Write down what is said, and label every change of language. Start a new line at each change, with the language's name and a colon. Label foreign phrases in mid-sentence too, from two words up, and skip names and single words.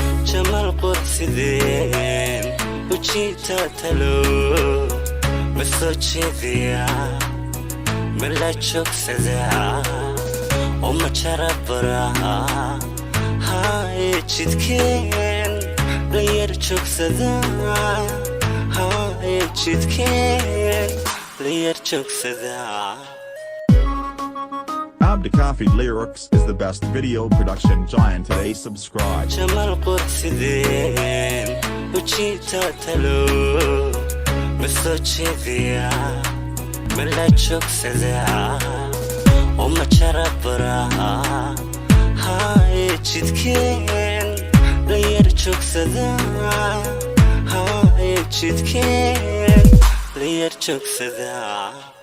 Somali: Jamal qurxideen, u jiita talo, ma soo jeediya, ma la joogsadaa, oo ma jara baraa. Ha ee jidkeen, la yar joogsadaa, ha ee jidkeen, la yar joogsadaa.
English: Abdikafi Lyrics is the best video production giant today. Subscribe.
Somali: Jamal qurxideen, u jiita talo, ma soo jeediya, ma la joogsadaa, oo ma jara baraa. Ha ee jidkeen, la yar joogsadaa, ha ee jidkeen, la yar joogsadaa.